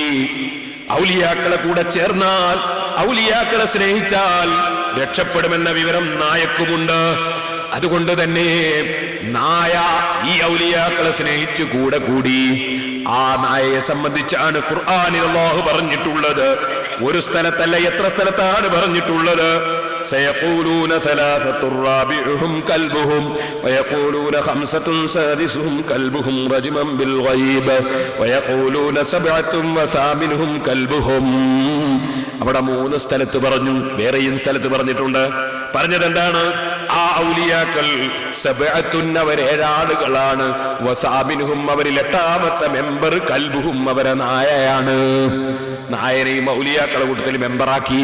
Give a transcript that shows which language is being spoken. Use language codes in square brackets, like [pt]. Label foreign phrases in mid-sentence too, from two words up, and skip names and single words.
[ml] ഔലിയാക്കളെ കൂടെ ചേർന്നാൽ, ഔലിയാക്കളെ സ്നേഹിച്ചാൽ രക്ഷപ്പെടുമെന്ന വിവരം നായക്കുമുണ്ട്. അതുകൊണ്ട് തന്നെ നായ ഈ ഔലിയാക്കളെ സ്നേഹിച്ചു കൂടെ കൂടി. ആ നായയെ സംബന്ധിച്ചാണ് ഖുർആനിൽ അല്ലാഹു പറഞ്ഞിട്ടുള്ളത്. ഒരു സ്ഥലത്തല്ല, എത്ര സ്ഥലത്താണ് പറഞ്ഞിട്ടുള്ളത്? [ar] سيقولون ثلاثة رابعهم كلبهم ويقولون خمسة سادسهم كلبهم رجما بالغيب ويقولون سبعة وثامنهم كلبهم. [ml] അവിടെ 3 സ്ഥലത്ത് പറഞ്ഞു, വേറെയും സ്ഥലത്ത് പറഞ്ഞിട്ടുണ്ട്. പറഞ്ഞത് എന്താണ്? ആ ഔലിയാക്കൾ സബഅത്തുൻ, അവർ 7 ആളുകളാണ്, വസാമിനുഹും, അവരിൽ 8ാമത്തെ മെമ്പർ കൽബുഹും, അവരെ നായയാണ്. നായനെയും ഔലിയാക്കളെ കൂട്ടത്തിൽ മെമ്പറാക്കി.